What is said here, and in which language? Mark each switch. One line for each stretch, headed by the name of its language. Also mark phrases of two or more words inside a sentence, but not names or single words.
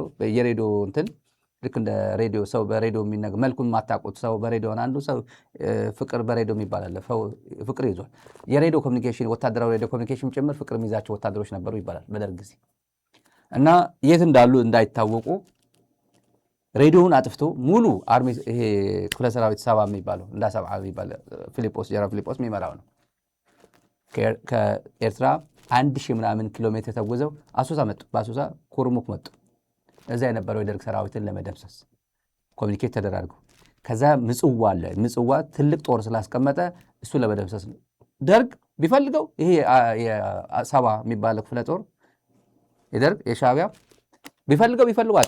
Amharic: የሬዲዮ እንትን ልክ እንደ ሬዲዮ ሰው በሬዲዮ የሚነገር መልኩን ማታውቁት ሰው በሬዲዮ አንዱ ሰው ፍቅር በሬዲዮ የሚባል ፍቅር ይዟል። የሬዲዮ ኮሚኒኬሽን ወታደራዊ
English: radio communication
Amharic: ጭምር ፍቅር የሚይዛቸው ወታደሮች ነበሩ ይባላል በደርግ ጊዜ እና የት እንዳሉ እንዳይታወቁ ሬዲዮውን አጥፍቶ ሙሉ አርሚ ይሄ ክፍለ ሰራዊት ሰባ የሚባለው እንዳ ሰብዓ የሚባል ፊሊጶስ ጀነራል ፊሊጶስ የሚመራው ነው። ከኤርትራ 1000 ምናምን ኪሎ ሜትር ተጉዘው አሶሳ መጡ። በአሶሳ ኩርሙክ መጡ። እዛ የነበረው የደርግ ሰራዊትን ለመደምሰስ ኮሚኒኬት ተደራርገው ከዛ ምጽዋ አለ። ምጽዋ ትልቅ ጦር ስላስቀመጠ እሱ ለመደምሰስ ነው። ደርግ ቢፈልገው ይሄ የሰባ የሚባለው ክፍለ ጦር የደርግ የሻዕቢያ ቢፈልጓት